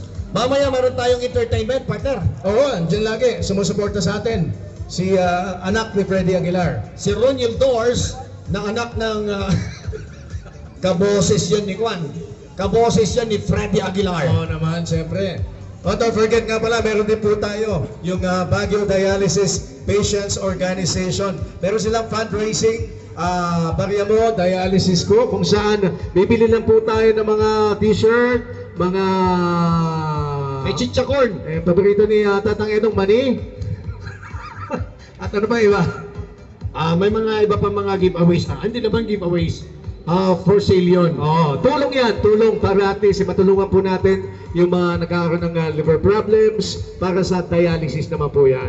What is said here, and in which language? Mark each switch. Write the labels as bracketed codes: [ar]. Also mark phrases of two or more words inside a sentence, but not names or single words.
[tl] Mamaya meron tayong entertainment, partner. Oo, andyan lagi. Sumusuporta sa atin. Si anak ni Freddy Aguilar. Si Roniel Doors, na anak ng kaboses yan ni Juan. Kaboses yan ni Freddy Aguilar. Oo naman, siyempre. Oh, [en] don't forget [tl] nga pala, meron din po tayo yung Baguio Dialysis Patients Organization. Meron silang fundraising, Bariamo Dialysis ko, kung saan bibili lang po tayo ng mga t-shirt, mga May chichakorn. paborito ni Tatang Edong Mani. At ano ba iba? May mga iba pa mga giveaways na. Hindi naman giveaways. [en] For sale [tl] yun. Oh, tulong yan, tulong para [en] at least [tl] matulungan po natin yung mga nagkakaroon ng [en] liver problems [tl] para sa dialysis naman po yan.